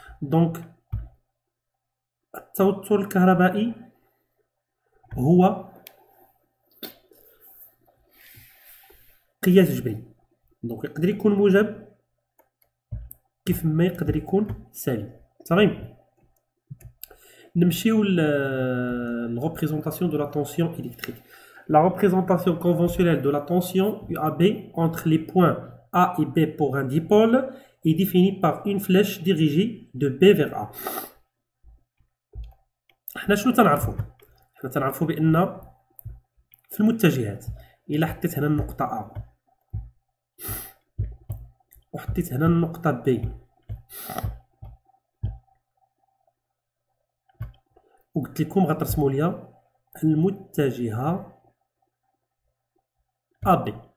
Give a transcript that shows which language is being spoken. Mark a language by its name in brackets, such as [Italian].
[Arabic] دونك التوتر الكهربائي هو قياس جبري. دونك يقدر يكون موجب كيف ما يقدر يكون سالب. صافي. نمشيو ل [French] représentation de la tension électrique. La représentation conventionnelle de la tension UAB entre les points A et B pour un dipôle est définie par une flèche dirigée de B vers A. [Arabic] حنا شنو تنعرفو؟ حنا تنعرفو بأن في المتجهات إلا حطيت هنا النقطة A وحطيت هنا النقطة B وقلت لكم غترسموا ليا المتجهة AB.